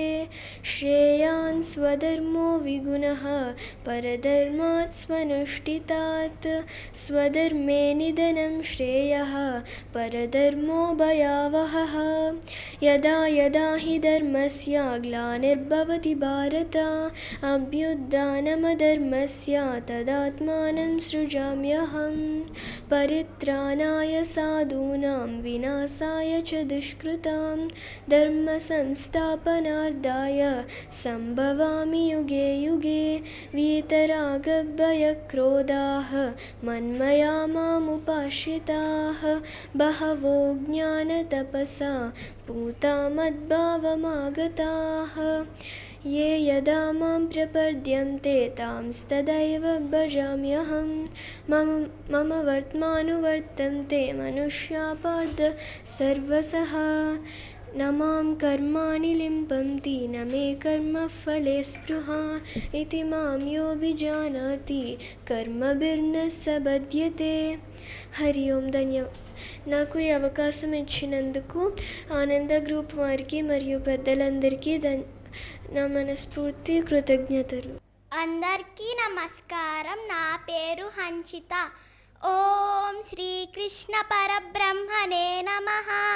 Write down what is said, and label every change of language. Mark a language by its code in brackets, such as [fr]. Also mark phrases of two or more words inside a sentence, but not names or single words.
[sa] శ్రేయాన్ స్వధర్మో విగుణః పరధర్మాత్ స్వనుష్ఠితాత్ స్వధర్మే నిధనం శ్రేయః పరధర్మో భయావహః. యదా యదా హి ధర్మస్య గ్లానిర్భవతి భారత అభ్యుత్థానమధర్మస్య తదాత్మానం సృజామ్యహం పరిత్రాణాయ సాధూనాం వినాశాయ చ దుష్కృతాం ధర్మ సంస్థాపనార్థాయ సంభవామి యుగే యుగే వీతరాగభయక్రోధాః మన్మయా మాముపాశ్రితాః బహవో జ్ఞానతపసా పూతా మద్భావమాగతాః. ये यदा मां प्रपद्यन्ते तांस्तदैव भजाम्यहं मम वर्त्मानुवर्तन्ते मनुष्या पार्थ सर्वशः न मां कर्माणि लिम्पन्ति न मे कर्मफले स्पृहा इति मां योऽभिजानाति कर्मभिर्न स बध्यते. हरि ओं. [te] నాకు ఈ అవకాశం ఇచ్చినందుకు ఆనంద గ్రూప్ వారికి మరియు పెద్దలందరికీ నా మనస్ఫూర్తి కృతజ్ఞతలు. అందరికీ నమస్కారం. నా పేరు హన్షిత. [sa] ఓం శ్రీకృష్ణ పరబ్రహ్మణే నమః.